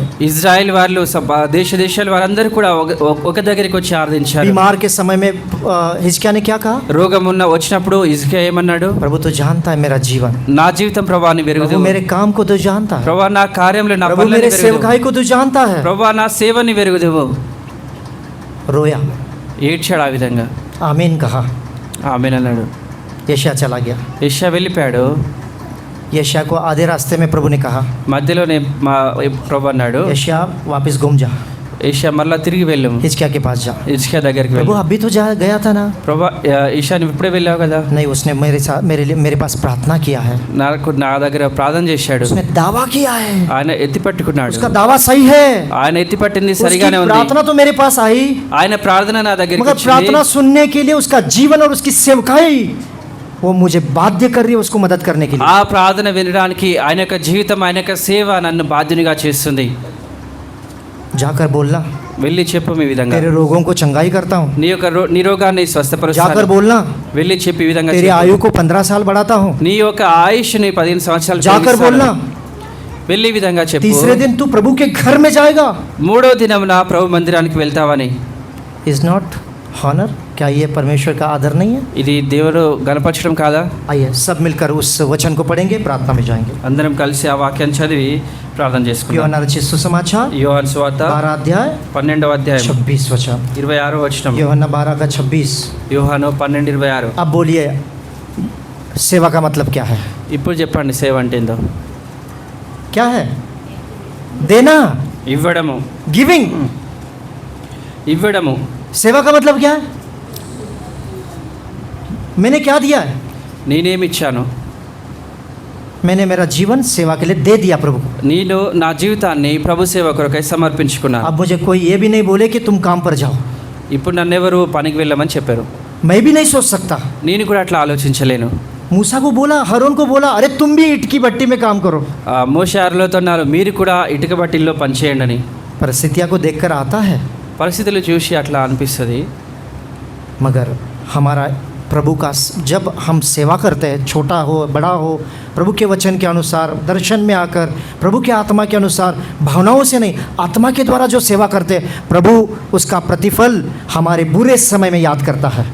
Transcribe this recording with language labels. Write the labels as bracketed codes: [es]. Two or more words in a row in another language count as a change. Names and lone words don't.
[te] ఇజ్రాయెల్ వాళ్ళు దేశాల వారందరూ కూడా ఒక దగ్గరికి వచ్చి ఆరాధించారు. [hi] बीमार के समय में हिजकिय्याह ने क्या कहा? [te] రోగం వచ్చినప్పుడు హిజ్కియా ఏమన్నాడు? [hi] प्रभु तो जानता है मेरा जीवन, [te] నా జీవితం ప్రభా నీ [hi] प्रभु [te] వెరుగుదు, [hi] मेरे काम को तो जानता है, [te] ప్రభా నా కార్యంలో నా [hi] प्रभु [te] పనులను [hi] मेरे [te] వెరుగుదు, [hi] सेवकाई को तो जानता है। [te] ప్రభా నా సేవని వెరుగుదువు. [hi] रोया, [te] ఏడ్చాడు ఆ విధంగా, [hi] आमीन कहा, [te] ఆమేనన్నాడు. [hi] यशायाह चला गया। [te] యెషయా వెళ్ళిపోయాడు. [hi] यशायाह को आधे रास्ते में प्रभु ने कहा, [te] మధ్యలోనే మా ప్రభు అన్నాడు, [hi] यशायाह वापस घूम जा, [te] యెషయా మళ్ళా తిరిగి వెళ్ళు, [hi] हिजकिय्याह के पास जा। [te] హిజ్కియా దగ్గరికి [hi] प्रभु [te] వెళ్ళు. [hi] अभी तो जा गया था ना? [te] ప్రభా ఈశా నువ్వు ఇప్పుడే వెళ్ళావు కదా? [hi] नहीं, उसने मेरे साथ मेरे पास प्रार्थना किया है, [te] నా దగ్గర ప్రార్థన చేశాడు, [hi] उसने दावा किया है, [te] ఆయన ఎత్తి పట్టుకున్నాడు, [hi] उसका दावा सही है, [te] ఆయన ఎత్తి పట్టింది [hi] उसकी [te] సరిగానే ఉంది. [hi] प्रार्थना तो मेरे पास आई, [te] ఆయన ప్రార్థన నా దగ్గరికి [hi] मगर [te] వచ్చింది. [hi] प्रार्थना सुनने के लिए उसका जीवन और उसकी सेवकाई वो मुझे बाध्य कर रही है उसको मदद करने के लिए। [te] ఆ ప్రార్థన వినడానికి ఆయన యొక్క జీవితం, ఆయన యొక్క సేవ నన్ను బాధ్యునిగా చేస్తుంది. [hi] जाकर बोलना, [te] వెళ్ళి చెప్పు ఈ విధంగా, [hi] तेरे रोगों को चंगाई करता हूँ। [te] నీ యొక్క నీ రోగాన్ని [hi] जाकर [te] స్వస్థపరుస్తాను. [hi] बोलना, [te] వెళ్ళి చెప్పి ఈ విధంగా [hi] तेरी [te] చెప్పు. [hi] आयु को 15 साल बढ़ाता हूँ। [te] నీ యొక్క ఆయుష్ని 15 సంవత్సరాలు [hi] जाकर [te] పెంచుతాను. [hi] बोलना, [te] వెళ్ళి ఈ విధంగా చెప్పు. [hi] तीसरे दिन तू प्रभु के घर में जाएगा। [te] మూడో దినమున ప్రభు మందిరానికి వెళ్తావని. [en] is not honour? [hi] क्या ये परमेश्वर का आदर नहीं है? [te] ఇది దేవుడు గణపరచడం కాదా? [hi] आइए सब मिलकर उस वचन को पढ़ेंगे, प्रार्थना में जाएंगे। [te] అందరం కలిసి ఆ వాక్యాన్ని చదివి ప్రార్థన చేసుకుందాం. [hi] యోహాను रचित सुसमाचार [te] యోహాను సువార్త [hi] 12 अध्याय [te] 12వ అధ్యాయం [hi] 26 वचन। [te] 26వ వచనం. [hi] యోహాను 12 का 26। [te] యోహాను 12:26. [hi] अब बोलिए सेवा का मतलब क्या है? [te] ఇప్పుడు చెప్పండి సేవ అంటే ఏందో. [hi] क्या है? देना, [te] ఇవ్వడము, [hi] गिविंग। [te] ఇవ్వడము. [hi] सेवा का मतलब क्या है? मैंने क्या दिया है? [te] నేనేమిచ్చాను? [hi] मैंने मेरा जीवन सेवा के लिए दे दिया प्रभु को। [te] నేను నా జీవితాన్ని ప్రభు సేవ కొరకై సమర్పించుకున్నాను. [hi] अब मुझे कोई ये भी नहीं बोले कि तुम काम पर जाओ। [te] ఇప్పుడు నన్నెవరు పనికి వెళ్ళమని చెప్పారు. [hi] मैं भी नहीं सोच सकता। [te] నేను కూడా అట్లా ఆలోచించలేను. [hi] मूसा को बोला, हरोन को बोला, अरे तुम भी ईंट की भट्टी में काम करो। [te] మోషే అర్రోనుతో అన్నారు మీరు కూడా ఇటుక బట్టిల్లో పనిచేయండి అని. [hi] परिस्थितियाँ को देखकर आता है, [te] పరిస్థితులు చూసి అట్లా అనిపిస్తుంది. [hi] मगर हमारा प्रभु का जब हम सेवा करते हैं, छोटा हो बड़ा हो, प्रभु के वचन के अनुसार दर्शन में आकर प्रभु के आत्मा के अनुसार, भावनाओं से नहीं, आत्मा के द्वारा जो सेवा करते हैं, प्रभु उसका प्रतिफल हमारे बुरे समय में याद करता है।